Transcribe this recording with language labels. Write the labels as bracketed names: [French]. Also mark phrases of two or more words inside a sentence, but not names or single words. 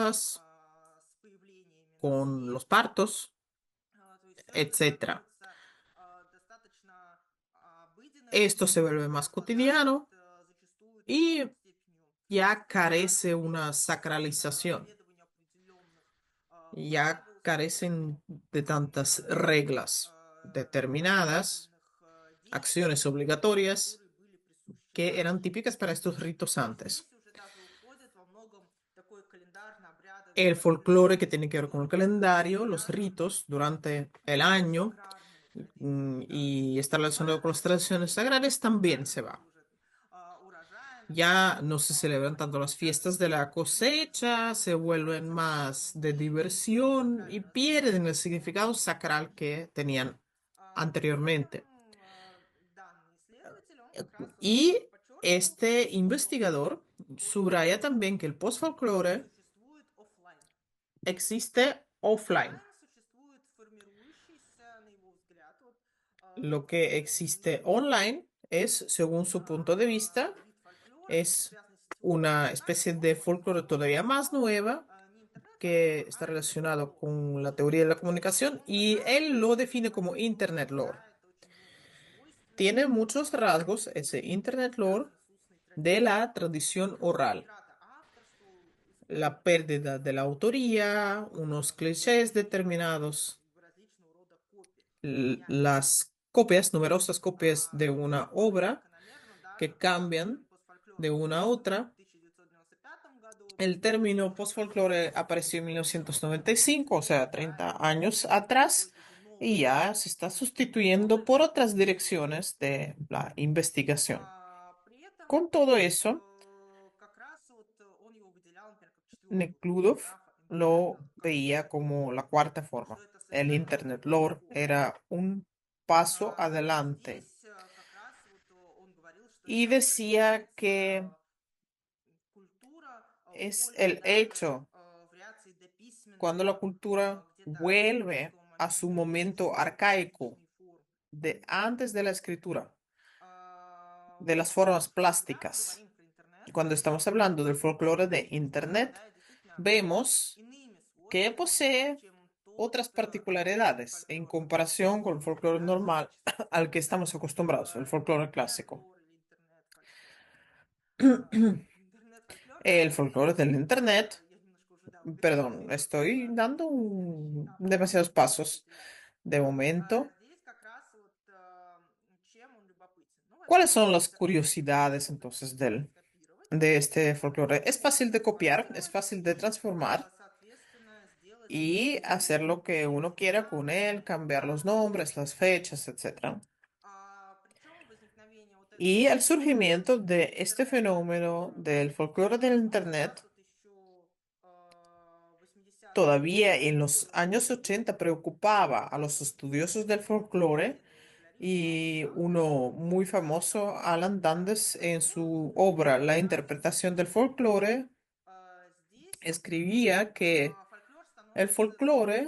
[Spanish] bodas, [Russian] с появлениями на [Spanish] con los [Russian] свет. [Spanish] partos, [Russian] То есть все это [Spanish] etcétera. [Russian] становится достаточно обыденным, [Spanish] Esto se vuelve más [Russian] преобладает [Spanish] cotidiano [Russian] зачастую [Spanish] y [Russian] такой степенью [Spanish] ya carece una [Russian] формальности, [Spanish] sacralización, [Russian] следования определенных [Spanish] ya [Russian] правил, [Spanish] carecen de tantas [Russian] и [Spanish] reglas determinadas, [Russian] обязательных действий, [Spanish] acciones obligatorias [Russian] которые были присущи [Spanish] que eran [Russian] раньше. [Spanish] típicas para estos ritos [Russian] И [Spanish] antes. [Russian] здесь уже даже уходит во многом такой календарно-обрядовый [Spanish] El folclore que [Russian] фольклор, [Spanish] tiene que ver con el [Russian] который [Spanish] calendario, los [Russian] связан [Spanish] ritos durante el [Russian] с [Spanish] año [Russian] аграрными традициями, да, то есть [Spanish] y está relacionado con las tradiciones sagradas, también se [Russian] связанными [Spanish] va. [Russian] уже урожайными, [Spanish] Ya no se celebran tanto las [Russian] обрядами [Spanish] fiestas de la [Russian] земледелия, [Spanish] cosecha, se vuelven más de [Russian] земледелия, [Spanish] diversión y [Russian] правильно [Spanish] pierden el [Russian] сказано, [Spanish] significado sacral que tenían [Russian] При [Spanish] anteriormente. [Russian] этом данный исследователь, он как раз вот [Spanish] Y [Russian] подчеркивал, [Spanish] este [Russian] что [Spanish] investigador subraya [Russian] фольклор [Spanish] también que el post-folklore [Russian] существует оффлайн. [Spanish] existe offline. [Russian] Онлайн существует формирующийся, на его взгляд, вот, [Spanish] Lo que [Russian] такой [Spanish] existe [Russian] некий [Spanish] online es, según su punto de vista, [Russian] вид фольклора, [Spanish] es [Russian] связанный с сетевой [Spanish] una especie [Russian] коммуникацией, [Spanish] de [Russian] он [Spanish] folclore todavía más [Russian] назвал [Spanish] nueva [Russian] не интернет-фольклор, [Spanish] que está [Russian] а [Spanish] relacionado [Russian] интернет-лор. [Spanish] con la teoría de la [Russian] И [Spanish] comunicación [Russian] он как [Spanish] y [Russian] раз [Spanish] él lo define como [Russian] фольклор [English] Internet lore. [Russian] выделяет очень многие свойства, [Spanish] Tiene muchos rasgos, ese [English] Internet lore, [Russian] связанные с устной [Spanish] de [Russian] традицией. [Spanish] la tradición oral. [Russian] Утрата авторства, [Spanish] La [Russian] использование [Spanish] pérdida de la autoría, unos clichés determinados, [Russian] и различного рода копий. Меняется [Spanish] las copias, numerosas copias de una [Russian] фольклор. [Spanish] obra [Russian] Закономерно, да, [Spanish] que [Russian] когда термин [Spanish] cambian [Russian] постфольклор [Spanish] de una a [Russian] появился [Spanish] otra. [Russian] в 1995 году, [Spanish] El término post-folklore apareció en 1995, o sea, [Russian] да, [Spanish] 30 [Russian] и [Spanish] años atrás, [Russian] используют уже [Spanish] y [Russian] новые [Spanish] ya se está [Russian] новые [Spanish] sustituyendo por otras direcciones de la investigación. [Russian] При этом [Spanish] Con todo eso, [Russian] как раз вот он его выделял, например, как четвертую форму, [Spanish] Nekludov [Russian] да, [Spanish] lo [Russian] интернета-лора, [Spanish] veía como la cuarta [Russian] что [Spanish] forma. [Russian] это [Spanish] El [Russian] совершенно [Spanish] Internet [Russian] новая [Spanish] lore [Russian] форма. [Spanish] era un paso [Russian] И [Spanish] adelante [Russian] здесь как раз вот он говорил, что [Spanish] y [Russian] это [Spanish] decía que [Russian] превращается культура [Spanish] es [Russian] больше [Spanish] el [Russian] даже [Spanish] hecho [Russian] вариаций дописьменной, [Spanish] cuando la cultura [Russian] где-то [Spanish] vuelve [Russian] исторического [Spanish] a su [Russian] момента, [Spanish] momento [Russian] близкой к [Spanish] arcaico [Russian] нынешней форме. [Spanish] de antes de la escritura, de [Russian] Вот. [Spanish] las formas [Russian] Когда мы [Spanish] plásticas. [Russian] говорим про интернет, [Spanish] Y cuando estamos hablando del folclore de Internet, [Russian] обладает действительно [Spanish] vemos [Russian] иными [Spanish] que [Russian] свойствами, [Spanish] posee [Russian] чем тот [Spanish] otras particularidades en [Russian] фольклор, который [Spanish] comparación con el folclore [Russian] связан [Spanish] normal [Russian] зачастую [Spanish] al que [Russian] именно [Spanish] estamos acostumbrados, el folclore clásico. [Russian] интернет-лор или интернет-фольклор. Интернет-фольклор, да, [Spanish] El folclore del Internet, [Russian] я немножко уже, да, убегаю [Spanish] perdón, [Russian] вперед [Spanish] estoy dando [Russian] в следующий этап [Spanish] demasiados pasos [Russian] определяется. [Spanish] de momento. [Russian] Здесь как раз вот чем он любопытен. Ну, [Spanish] ¿Cuáles [Russian] во-первых, [Spanish] son las [Russian] есть [Spanish] curiosidades [Russian] удобство [Spanish] entonces [Russian] скопировать, [Spanish] de este folclore? Es fácil de copiar, es [Russian] возможность, [Spanish] fácil de transformar [Russian] соответственно, сделать [Spanish] y hacer lo que uno quiera con él, [Russian] переименовать, [Spanish] cambiar los nombres, las [Russian] адаптировать. [Spanish] fechas, etcétера. [Russian] Причем возникновение вот этого [Spanish] Y el [Russian] феномена [Spanish] surgimiento de este fenómeno [Russian] интернет-фольклора, [Spanish] del folclore del [Russian] он [Spanish] Internet [Russian] взят вот еще в 80-е [Spanish] todavía en los [Russian] годы [Spanish] años [Russian] прошлого [Spanish] 80 [Russian] века. [Spanish] preocupaba a los estudiosos del folclore [Russian] Знаменитый фольклорист Алан [Spanish] y [Russian] Сандерс, [Spanish] uno muy famoso, Alan Dundes, en [Russian] он [Spanish] su obra La [Russian] как раз [Spanish] interpretación del folclore, [Russian] здесь [Spanish] escribía que [Russian] фольклор [Spanish] el [Russian] становится [Spanish] folclore